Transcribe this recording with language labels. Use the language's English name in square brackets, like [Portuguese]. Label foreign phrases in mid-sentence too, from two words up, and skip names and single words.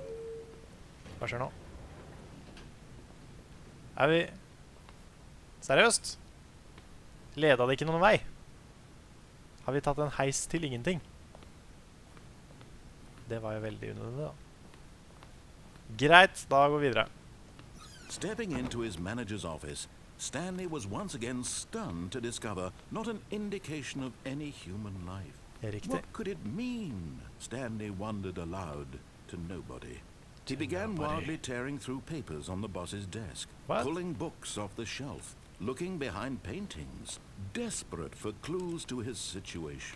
[Norwegian] Hva skjer nå? Er vi... Seriøst? Leda det ikke noen vei? Har vi tatt en heis til ingenting? Det var jo veldig unødvendig da. Greit, da går vi videre. [English] Stepping into his manager's office, Stanley was once again stunned to discover not an indication of any human life. [Norwegian] Riktig. [English] What could it mean? Stanley wondered aloud to nobody. He began wildly tearing through papers on the boss's desk, pulling books off the shelf, looking behind paintings, desperate for clues to his situation.